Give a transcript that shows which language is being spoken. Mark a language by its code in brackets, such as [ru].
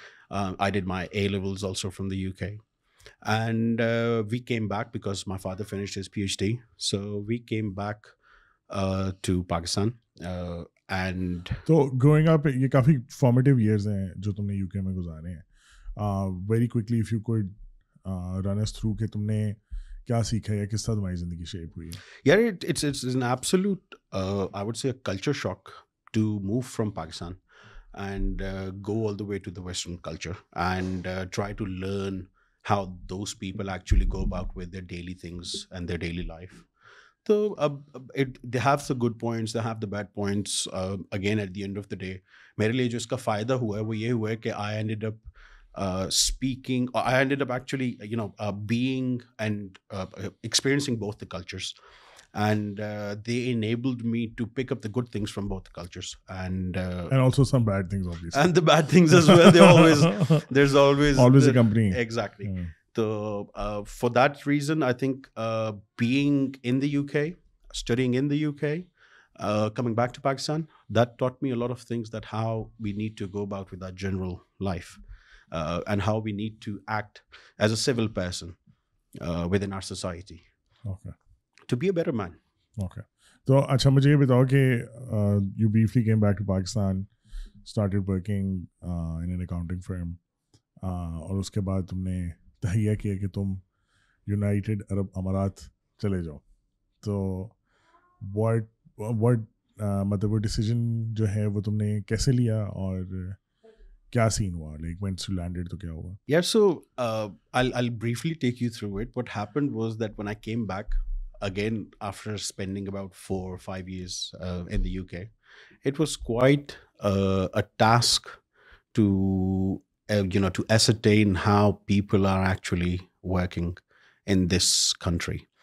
[en] I did my A levels also from the UK. And we came back because my father finished his PhD. So we came back to Pakistan. And so growing up, [ur] یہ کافی formative years ہیں جو تم نے UK میں گزارے ہیں. [en] Very quickly if you could run us through [ur] کہ تم نے کیا سیکھا یا کس طرح تمہاری زندگی شیپ ہوئی ہے. [en] Yeah, it's an absolute I would say a culture shock to move from Pakistan and go all the way to the Western culture and try to learn how those people actually go about with their daily things and their daily life. So they have the good points, they have the bad points. Again, at the end of the day, [ur] میرے لیے جو اس کا فائدہ ہوا ہے وہ یہ ہوا ہے کہ [en] I ended up speaking, I ended up actually being and experiencing both the cultures. And they enabled me to pick up the good things from both cultures, and also some bad things, obviously. And the bad things as well. There's always accompanying. Exactly. So for that reason, I think being in the UK, studying in the UK, coming back to Pakistan, that taught me a lot of things, that how we need to go about with our general life, and how we need to act as a civil person within our society. Okay. To be a better man. Okay. [ur] تو اچھا مجھے یہ بتاؤ کہ [en] you briefly came back to Pakistan, started working in an accounting firm, [ur] اور اس کے بعد تم نے تہیہ کیا کہ تم یونائٹیڈ عرب امارات چلے جاؤ. تو what مطلب وہ ڈیسیجن جو ہے وہ تم نے کیسے لیا اور کیا سین ہوا, [en] like once you landed [ur] تو کیا ہوا؟ [en] Yeah, so I'll briefly take you through it. What happened was that when I came back, again after spending about 4 or 5 years in the UK, it was quite a task to to ascertain how people are actually working in this country.